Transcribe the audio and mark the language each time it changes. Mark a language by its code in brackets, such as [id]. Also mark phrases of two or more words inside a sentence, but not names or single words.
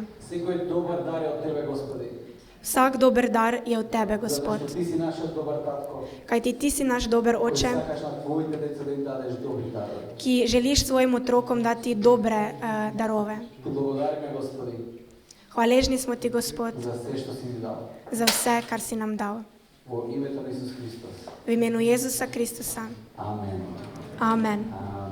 [mk] Секој добар дар е од тебе, Господи. [sl] Vsak dober dar je od tebe, Gospod. [mk] Затоа што ти си нашиот добар татко. [sl] Kajti ti si naš dober [mk] Кој [sl] oče, [mk] сакаш на твоите деца да им дадеш добри дарови. [sl] ki želiš svojim otrokom dati dobre darove. [mk] Ти благодариме, Господи, [sl] Hvaležni smo ti, Gospod, [mk] за се што си ни дал. [sl] za vse, kar si nam dal. [mk] Во името на Исус Христос. [sl] V imenu Jezusa Kristusa. [mk] Амен. [sl] Amen. [mk] Амен.